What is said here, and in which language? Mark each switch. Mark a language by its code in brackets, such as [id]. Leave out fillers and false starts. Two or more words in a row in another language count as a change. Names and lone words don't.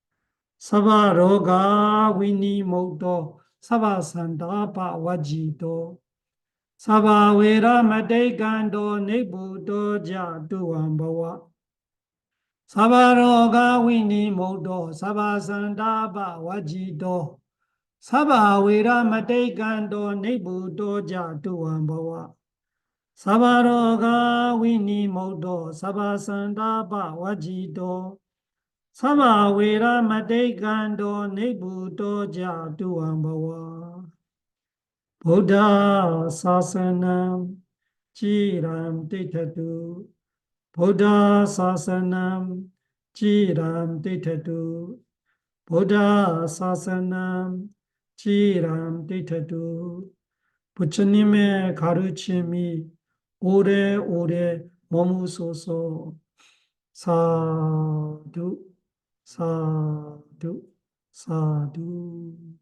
[pi] sabba roga vinimutto sabba santāpa vajjito sabba vera matikkanto nibbuto ca tuvaṃ bhava sabba roga vinimutto sabba santāpa vajjito sabba vera matikkanto nibbuto ca tuvaṃ bhava sabba roga vinimutto sabba santāpa vajjito sabba vera matikkanto nibbuto ca tuvaṃ bhava Buddha Sasanam Chiram Tithatu Buddha Sasanam Chiram Tithatu Buddha Sasanam Chiram Tithatu [ko] 부처님의 가르침이 오래오래 머무소서 [pi] sādhu sādhu sādhu